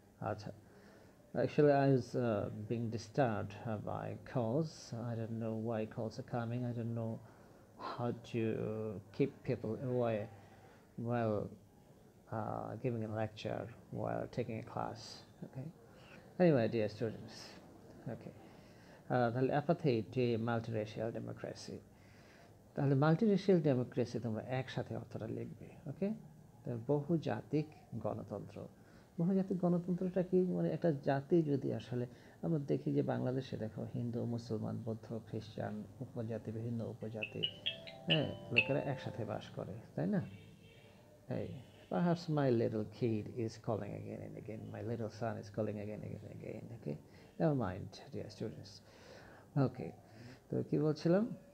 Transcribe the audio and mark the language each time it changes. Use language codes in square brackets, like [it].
[en] আচ্ছা, actually I was being disturbed by calls. I don't know why calls are coming. I don't know how to keep people away while giving a lecture, while taking a class. Okay. Anyway, dear students. Okay. [bn] তাহলে [en] Apartheid to a multiracial democracy. [bn] তাহলে মাল্টিরেশিয়াল democracy তোমরা একসাথে অর্থটা লিখবে। ওকে, বহুজাতিক গণতন্ত্র। বহুজাতিক গণতন্ত্রটা কি? মানে একটা জাতি যদি আসলে আমরা দেখি যে বাংলাদেশে দেখো হিন্দু, মুসলমান, বৌদ্ধ, খ্রিস্টান, উপজাতি, বিভিন্ন উপজাতি, হ্যাঁ, লোকেরা একসাথে বাস করে, তাই না? [en] এই perhaps my little kid is calling again and again, my little son is calling again and again. Okay, never mind, dear students. [bn] Okay, তো কি বলছিলাম?